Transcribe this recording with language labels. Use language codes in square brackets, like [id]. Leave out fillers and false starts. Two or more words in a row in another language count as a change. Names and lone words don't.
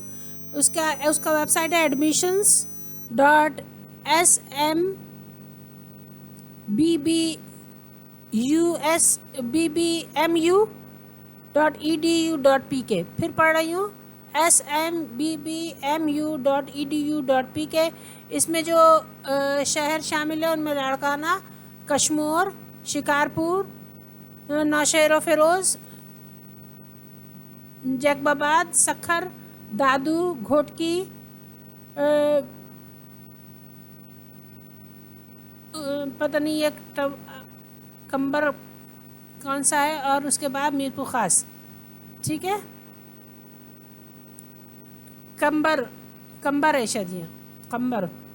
[ur] उसका वेबसाइट है admissions.smbmu.edu.pk। پھر پڑھ رہی ہوں smbmu.edu.pk. اس میں جو شہر شامل ہے ان میں لاڑکانہ، کشمور، شکارپور، نوشہرو فیروز، جیکب آباد، سکھر، دادو، گھوٹکی, پتہ نہیں یہ کمبر کون سا ہے، اور اس کے بعد میرپور خاص. ٹھیک ہے، کمبر ہے شاید یہ کمبر.